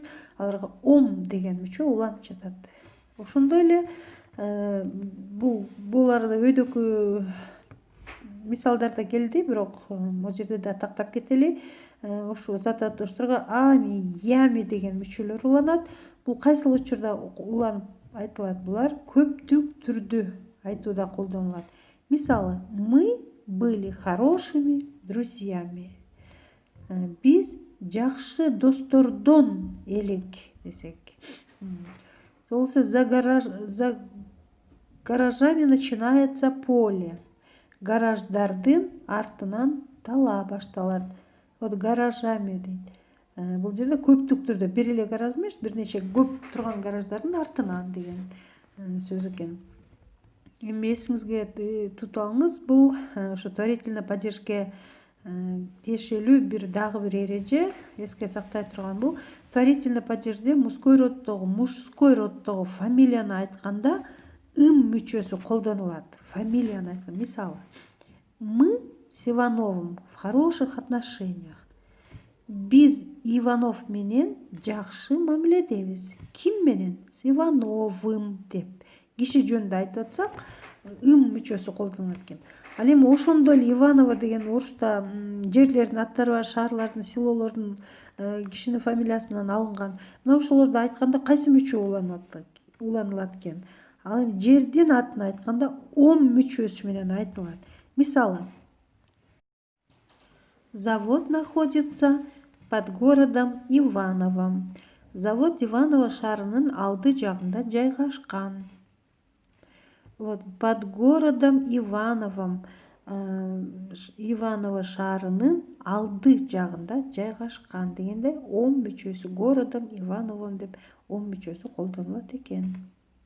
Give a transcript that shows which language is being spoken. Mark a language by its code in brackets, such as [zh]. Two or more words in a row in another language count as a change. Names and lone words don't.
[ky] Аларга ом деген мүчө уланып жатат. Ошондой эле буларды өйдөкү мисалдарда келди, бирок бул жерде да тактап кетели. Ушул зататошторго ами, ями деген мүчөлөр уланат. Бул кайсыл учурда уланып айтылат? Булар көптүк түрдө айтууда колдонулат. Мисалы, [ru] мы были хорошими друзьями. [ky] Биз жакшы достордон элек десек. Болсо, [ru] за гаражами начинается поле. [ky] Гараждардын артынан тала башталат. [ru] Вот гаражами дейт. [ky] Бул жерде көптүк түрдө, бир эле гараж эмес, бир нече көп турган гараждардын артынан деген сөз экен. Эми эсиңизге тутуп алыңыз, бул ошо творительный падежге тиешелүү дагы бир эреже эске сактай турган бул творительный падежде мужской роддогу фамилияны айтканда ым мүчөсү колдонулат. Фамилияны айтканда, мисалы, [ru] мы с Ивановым в хороших отношениях. [ky] Биз Иванов менен жакшы мамиледебиз. Ким менен? [ru] С Ивановым [ky] деп. Киши жөнүндө айтып атсак, ым мүчөсү колдонулат экен. Ал эми ошондо эле Иваново деген оруста жерлердин аттары бар, шаарлардын, селолордун кишинин фамилиясынан алынган. Мына ошолорду айтканда кайсы мүчө уланылат экен? Ал эми жердин атын айтканда ом мүчөсү менен айтылат. [ru] Мисалы, завод находится под городом Ивановом. [ky] Завод Иваново шаарынын алды жагында жайгашкан. [ru] Вот, под городом Ивановом, [ky] Иваново шаарынын алды жагында жайгашкан дегенде ом мүчөсү, [ru] городом Ивановом [ky] деп ом мүчөсү колдонулат экен.